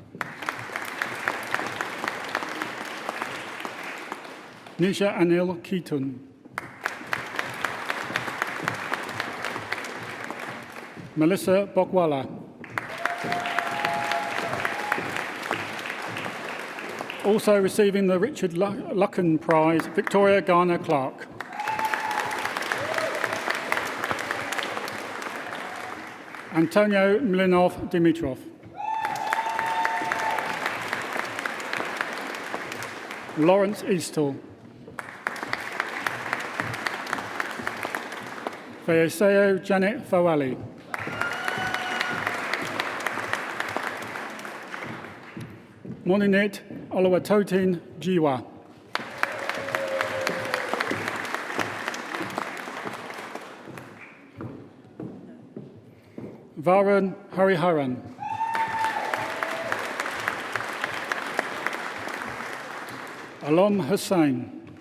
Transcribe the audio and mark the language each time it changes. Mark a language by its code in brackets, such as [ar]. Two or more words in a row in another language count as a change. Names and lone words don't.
[en] Nisha Anil Keaton. Melissa Bokwala. Also receiving the Richard Lucken Prize, Victoria Garner Clark. Antonio Milinov Dimitrov. Lawrence Eastal. Feoseo Janet Fawali. Moninit Olawatotin Jiwa. Varun Hariharan. Alom Hussain.